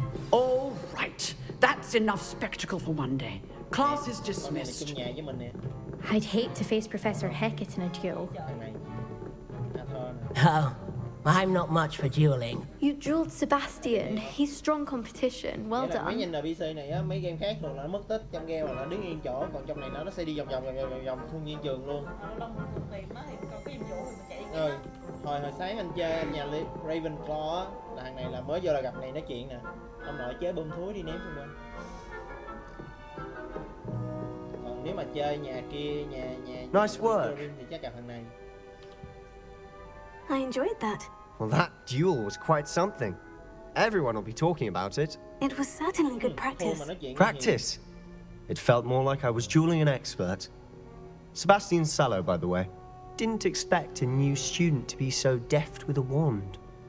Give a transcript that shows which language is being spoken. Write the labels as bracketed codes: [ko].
[en] All right, that's enough spectacle for one day. Class is dismissed. I'd hate to face Professor Hecat in a duel. Oh, I'm not much for dueling. You dueled Sebastian. He's strong competition. Well done. [vi] Mấy nhìn NPC này á, mấy game khác thường là nó mất tích, trong game là nó đứng yên chỗ, còn trong này nó sẽ đi vòng khuôn viên trường luôn. Hồi sáng anh chơi nhà Ravenclaw á, là thằng này là mới vô là gặp này nói chuyện nè. Ông nội chế bơm thúi đi ném xung quanh. Còn nếu mà chơi nhà kia, nhà [en] Nice work. [vi] thì chắc gặp thằng này. [en] I enjoyed that. Well, that duel was quite something. Everyone will be talking about it. It was certainly good practice. Practice? It felt more like I was dueling an expert. Sebastian Sallow, by the way. Didn't expect a new student to be so deft with a wand.